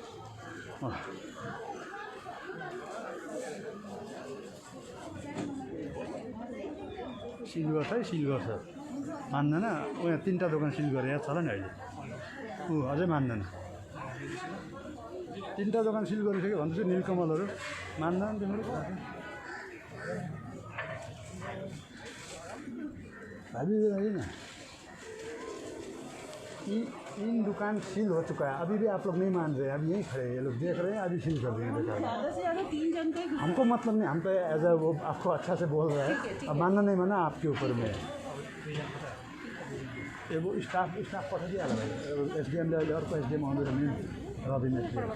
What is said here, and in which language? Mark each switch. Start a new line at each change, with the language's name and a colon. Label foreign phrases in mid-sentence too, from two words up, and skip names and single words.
Nepali: सिल गर्छ है, सिल गर्छ मान्दैन। यहाँ 3टा दोकान सिल गरेर छ नि अहिले, अझै मान्दैन। 3टा दोकान सिल गरिसक्यो भन्दैछु, नीलकमलहरू मान्दैन तिम्रो भाभी होइन।
Hindi: इन दुकान सील हो चुका है, अभी भी आप लोग नहीं मान रहे, अभी यहीं खड़े ये लोग देख रहे हैं, अभी सील कर देंगे। हमको मतलब नहीं, हम तो
English: as a
Hindi: वो आपको अच्छा से बोल रहा है, अब मानना नहीं माना आपके ऊपर में। ये वो स्टाफ पठा दिया
Nepali: एसडीएमले अहिले अर्को एसडीएम आउँदैछ नि, रबिन एसडीएम।